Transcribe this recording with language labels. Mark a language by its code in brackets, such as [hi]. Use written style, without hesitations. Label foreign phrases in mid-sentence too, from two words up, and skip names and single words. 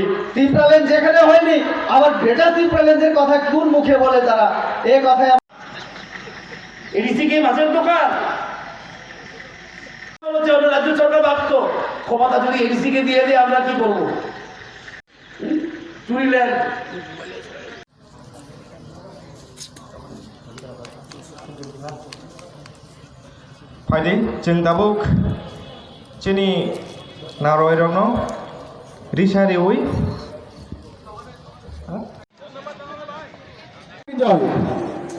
[bn] ত্রিপুরাল্যান্ড যেখানে হয়নি, আবার বেটা ত্রিপুরাল্যান্ডের কথা কোন মুখে বলে তারা? এই কথায় এডিসি কি মাছের দোকান? রাজ্য সরকার ভাবত ক্ষমতা যদি এডিসি কে দিয়ে দিয়ে আমরা কি করবো? চুরিলেন [brx] फाइदे जों दाबुक जोंनि नारय रंनो रिसारि उइ